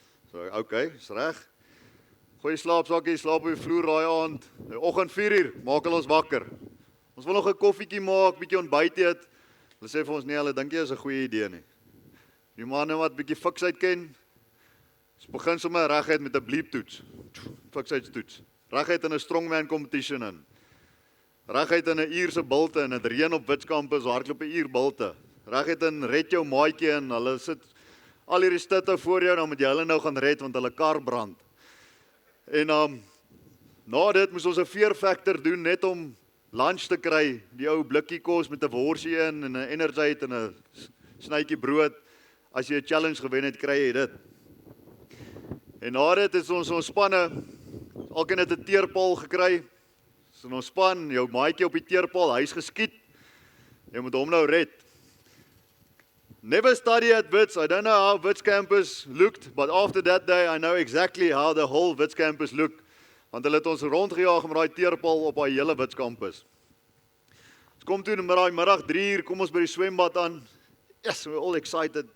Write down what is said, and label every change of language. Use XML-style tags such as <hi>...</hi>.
<af>So, okay, is reg. Gooi die slaapsakkie, slaap op die vloer daai aand. Die oggend 4:00, maak hulle ons wakker. Ons wil nog 'n koffietjie maak, bietjie ontbyt eet. Hulle sê vir ons, nee, hulle dink jy is 'n goeie idee nie. Die manne wat bietjie fiksheid ken, ons begin sommer reguit met 'n bleep toets. fiksheidstoets. Reguit in 'n strongman competition in. Reguit in 'n uurse bulte en dit reën op Wits kampus, hardloop 'n uur bulte. Reguit in red jou maatjie en hulle sit al hierdie stutte voor jou, dan moet jy hulle nou gaan red want hulle kar brand. En na dit moes ons 'n fear factor doen net om lunch te kry, die ou blikkie kos met 'n worsie in en 'n Energite en 'n snytjie brood. As jy 'n challenge gewen het, kry jy dit. En na dit het ons spanne, elkeen het 'n teerpaal gekry. So ons span, jou maatjie op die teerpaal, hy's geskiet. Jy moet hom nou red.</af> <en>Never study at Wits. I don't know how Wits campus looked, but after that day, I know exactly how the whole Wits campus looked.</en> <af>Want hulle het ons rondgejaag met daai teerpaal op daai hele Wits kampus. Ons kom toe met daai middag 3 uur, kom ons by die swembad aan.</af> <en>Yes, we're all excited.</en>